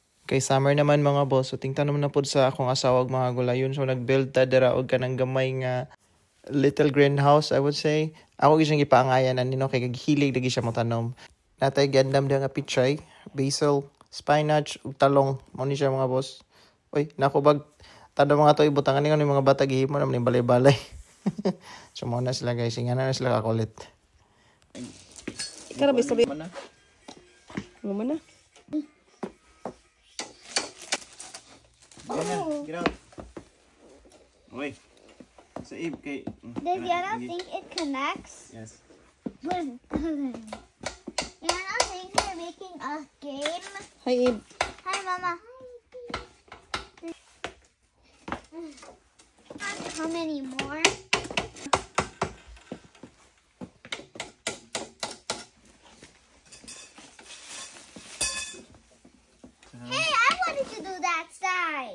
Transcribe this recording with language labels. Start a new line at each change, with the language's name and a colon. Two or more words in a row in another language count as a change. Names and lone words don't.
Cebuano: Kay summer naman mga boss, so tingnan naman na po sa akong asawag mga gulayon. So nag-build ta dira og kanang gamay nga
English: little greenhouse, I would say.
Cebuano: Ako gisang ipaangayan nino kay hilig lagi siya mo tanom. Natay gandam nga pichay, basil, spinach ug talong. Mao ni siya mga boss. Oy, nakubag tada mga to ibutangan ni mga bata gihimo naman ni balay-balay. So mo na sila guys, ingana na sila kakulit. Karabi sabi. Mana?
English: Get out. Wait. Sa Eve kay Does Yana think it connects? Yes. Yana thinks we're making a game. Hi, Ib. Hi, Mama. How many more? Hey, I wanted to do that side.